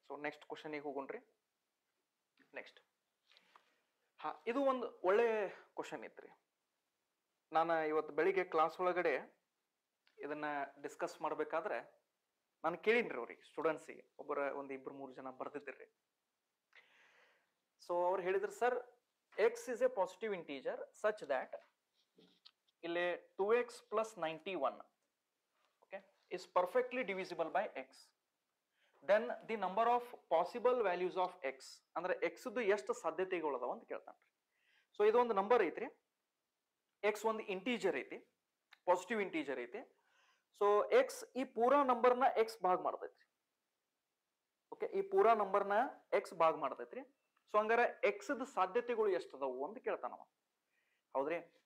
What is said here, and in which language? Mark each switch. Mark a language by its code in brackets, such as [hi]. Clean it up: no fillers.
[kn] So next question ಗೆ ಹೋಗೋಣ್ರಿ. Next ಇದು ಒಂದು ಒಳ್ಳೆ ಕ್ವಶನ್ ಇತ್ರಿ. ನಾನು ಇವತ್ತು ಬೆಳಿಗ್ಗೆ ಕ್ಲಾಸ್ ಒಳಗಡೆ ಇದನ್ನ ಡಿಸ್ಕಸ್ ಮಾಡ್ಬೇಕಾದ್ರೆ ನಾನು ಕೇಳಿನ್ರಿ ಅವ್ರಿಗೆ, ಸ್ಟೂಡೆಂಟ್ಸಿಗೆ ಒಂದು 2-3 ಜನ ಬರ್ದಿದ್ರಿ. ಸೊ ಅವ್ರು ಹೇಳಿದ್ರು, sir [en] x is a positive integer such that ಇಲ್ಲಿ 2x plus 91 okay is perfectly divisible by x, then the number of possible values of x [kn] ಅಂದ್ರೆ x ದು ಎಷ್ಟು ಸಾಧ್ಯತೆಗಳು ಅದಾವ ಅಂತ ಕೇಳ್ತಾನ್ರಿ. ಸೊ ಇದು ಒಂದು ನಂಬರ್ ಐತ್ರಿ. x ಒಂದು ಇಂಟೀಜರ್ ಐತಿ, ಪಾಸಿಟಿವ್ ಇಂಟೀಜರ್ ಐತಿ. ಸೊ ಎಕ್ಸ್ ಈ ಪೂರಾ ನಂಬರ್ನ ಎಕ್ಸ್ ಭಾಗ ಮಾಡ್ತೈತ್ರಿ. ಓಕೆ, ಈ ಪೂರಾ ನಂಬರ್ನ ಎಕ್ಸ್ ಭಾಗ ಮಾಡ್ತೈತ್ರಿ. ಸೊ ಹಂಗಾರ ಎಕ್ಸ್ ಸಾಧ್ಯತೆಗಳು ಎಷ್ಟದವು ಅಂತ ಕೇಳ್ತಾನವ, ಹೌದ್ರಿ.